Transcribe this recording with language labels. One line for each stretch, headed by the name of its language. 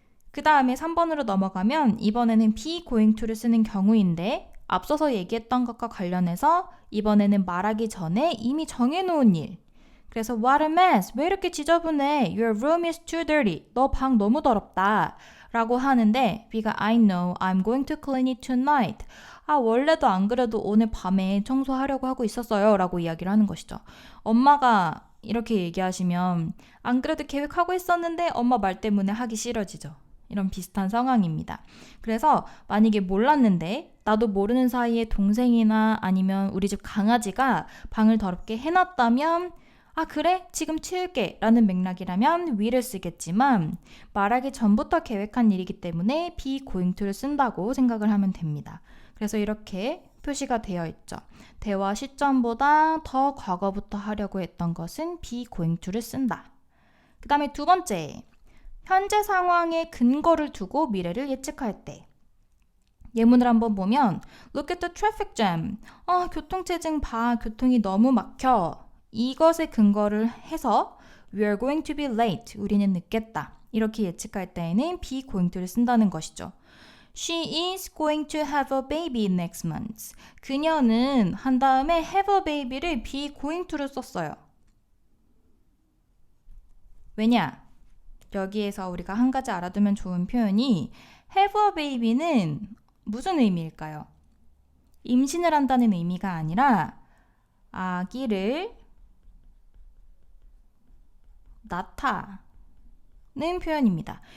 Korean: 그 다음에 3번으로 넘어가면 이번에는 be going to를 쓰는 경우인데 앞서서 얘기했던 것과 관련해서 이번에는 말하기 전에 이미 정해놓은 일. 그래서
English: what a mess,
Korean: 왜 이렇게 지저분해?
English: Your room is too dirty.
Korean: 너 방 너무 더럽다 라고 하는데 B가
English: I know, I'm going to clean it tonight.
Korean: 원래도 안 그래도 오늘 밤에 청소하려고 하고 있었어요 라고 이야기를 하는 것이죠. 엄마가 이렇게 얘기하시면 안 그래도 계획하고 있었는데 엄마 말 때문에 하기 싫어지죠. 이런 비슷한 상황입니다. 그래서 만약에 몰랐는데 나도 모르는 사이에 동생이나 아니면 우리 집 강아지가 방을 더럽게 해놨다면 그래? 지금 치울게 라는 맥락이라면 will을 쓰겠지만 말하기 전부터 계획한 일이기 때문에 be going to를 쓴다고 생각을 하면 됩니다. 그래서 이렇게 표시가 되어 있죠. 대화 시점보다 더 과거부터 하려고 했던 것은 be going to를 쓴다. 그 다음에 두 번째, 현재 상황에 근거를 두고 미래를 예측할 때. 예문을 한번 보면
English: Look at the traffic jam.
Korean: 교통체증 봐. 교통이 너무 막혀. 이것에 근거를 해서
English: We are going to be late.
Korean: 우리는 늦겠다. 이렇게 예측할 때에는 be going to를 쓴다는 것이죠.
English: She is going to have a baby next month.
Korean: 그녀는 한 다음에 have a baby를 be going to를 썼어요. 왜냐? 여기에서 우리가 한 가지 알아두면 좋은 표현이 have a baby는 무슨 의미일까요? 임신을 한다는 의미가 아니라 아기를 낳다는 표현입니다.